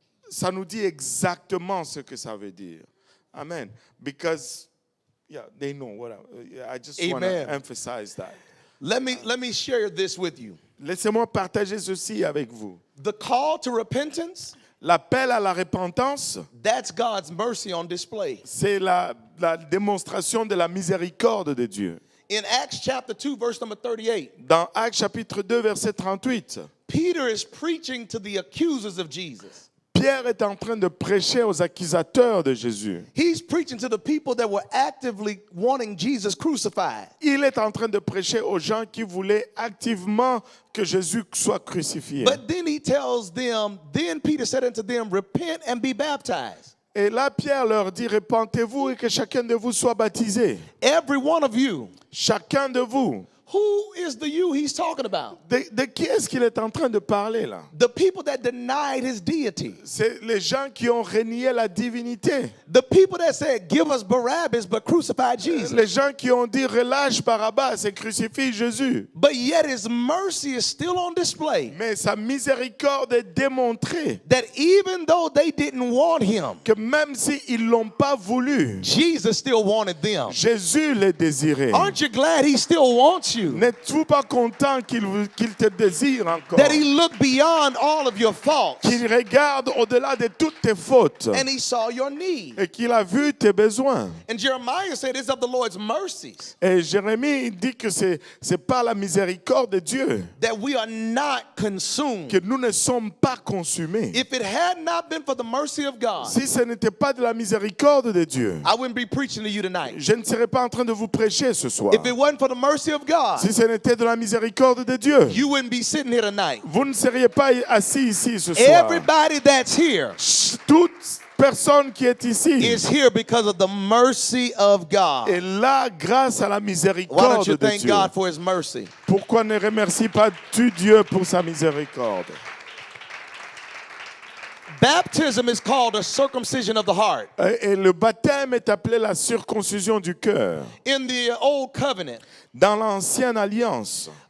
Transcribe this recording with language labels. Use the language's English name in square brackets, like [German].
[French] Ça nous dit exactement ce que ça veut dire. Amen. [English] Because, yeah, they know what I just want to emphasize that. Let me share this with you. [French] Laissez-moi partager ceci avec vous. [English] The call to repentance, [French] L'appel à la repentance, [English] that's God's mercy on display. [French] c'est la démonstration de la miséricorde de Dieu. [English] In Acts chapter 2, verse number 38, [French] Dans Actes chapitre 2, verset 38, [English] Peter is preaching to the accusers of Jesus. [French] Pierre est en train de prêcher aux accusateurs de Jésus. [English] He's preaching to the people that were actively wanting Jesus crucified. [French] Il est en train de prêcher aux gens qui voulaient activement que Jésus soit crucifié. [English] But then he tells them, then Peter said unto them, repent and be baptized. [French] Et là, Pierre leur dit, repentez-vous et que chacun de vous soit baptisé. [English] Every one of you. [French] Chacun de vous. [English] Who is the you he's talking about? [French] De qui est-ce qu'il est en train de parler là? [English] The people that denied his deity. [French] C'est les gens qui ont renié la divinité. [English] The people that said, give us Barabbas, but crucify Jesus. [French] Les gens qui ont dit, relâche Barabbas et crucifie Jésus. [English] But yet his mercy is still on display. [French] Mais sa miséricorde est démontrée. [English] That even though they didn't want him, [French] Que même s'ils ne l'ont pas voulu, [English] Jesus still wanted them. [French] Jésus les désirait. [English] Aren't you glad he still wants you? you? [French] N'êtes-vous pas content qu'il te désire encore? [English] That he looked beyond all of your faults [French] Qu'il regarde au-delà de toutes tes fautes [English] and he saw your need. [French] et qu'il a vu tes besoins. [English] And Jeremiah said it's of the Lord's mercies [French] Et Jérémie dit que c'est par la miséricorde de Dieu [English] that we are not consumed. [French] que nous ne sommes pas consumés. [English] If it had not been for the mercy of God, [French] Si ce n'était pas de la miséricorde de Dieu, [English] I wouldn't be preaching to you tonight. [French] je ne serais pas en train de vous prêcher ce soir. [English] If it wasn't for the mercy of God, [French] Si ce n'était de la miséricorde de Dieu, [English] you wouldn't be sitting here tonight. [French] vous ne seriez pas assis ici ce soir. [English] Everybody that's here [French] Toute personne qui est ici [English] is here because of the mercy of God. [French] est là grâce à la [English] Why don't [French] miséricorde [English] you [French] de [English] thank [French] Dieu. [English] God for his mercy? [French] Pourquoi ne remercie pas tu Dieu pour sa miséricorde? [English] Baptism is called a circumcision of the heart. [French] Et le baptême est appelé la circoncision du cœur. [English] In the old covenant, [French] Dans l'ancienne alliance,